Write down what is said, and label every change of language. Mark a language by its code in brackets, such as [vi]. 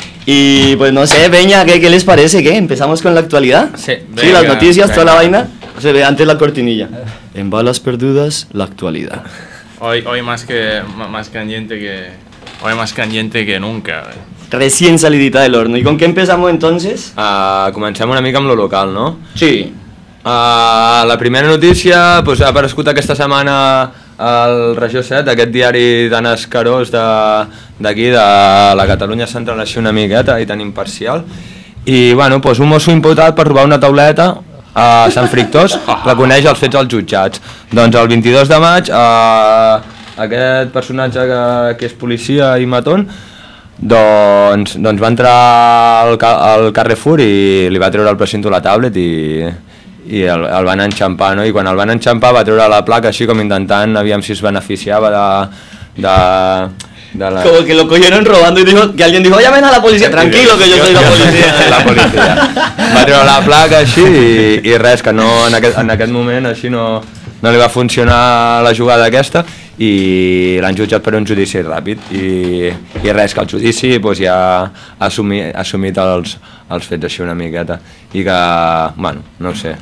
[es] Y pues no sé, Beña, ¿qué les parece? ¿Qué? ¿Empezamos con la actualidad? Sí, venga, sí, las noticias, venga. Toda la vaina. O sea, antes la cortinilla. En balas perdudas, la actualidad. Hoy más candente que nunca. Recién salidita del horno. ¿Y con qué empezamos entonces? [ca] Comencem una mica amb lo local, no? Sí. La primera notícia, pues, ha aparegut aquesta setmana al Regió 7, aquest diari tan escarós d'aquí, de la Catalunya Central, així una miqueta, i tan imparcial. I, bueno, pues, un mosso imputat per robar una tauleta a Sant Fructuós reconeix els fets als jutjats. Doncs el 22 de maig, aquest personatge que és policia i matón, doncs va entrar al Carrefour i li va treure el precinto a la tablet i el van enxampar, no? I quan el van enxampar va treure la placa així com intentant, aviam si es beneficiava de la... [es] Como que lo cogieron robando y dijo, que alguien dijo, llamen a la policía, tranquilo que yo soy la policía. La policía. [ca] Va treure la placa així i res, que no, en aquest moment així no li va funcionar la jugada aquesta i l'han jutjat per un judici ràpid i res, que el judici pues, ja ha assumit els fets així una miqueta i que, bueno, no ho sé.